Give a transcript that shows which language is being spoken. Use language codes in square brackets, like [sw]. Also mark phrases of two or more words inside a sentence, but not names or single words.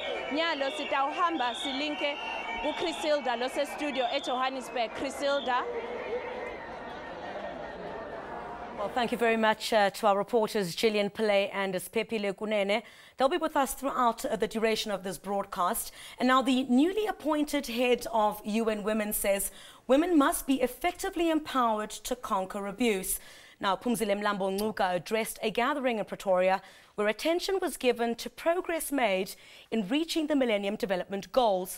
[zu] Nyalo sitawuhamba silinke uChrisilda lose studio eJohannesburg. Chrisilda. [en] Well, thank you very much to our reporters Gillian Pillay and Spepile Kunene. They'll be with us throughout the duration of this broadcast. And now the newly appointed head of UN Women says women must be effectively empowered to conquer abuse. Now, Phumzile Mlambo-Ngcuka addressed a gathering in Pretoria where attention was given to progress made in reaching the Millennium Development Goals.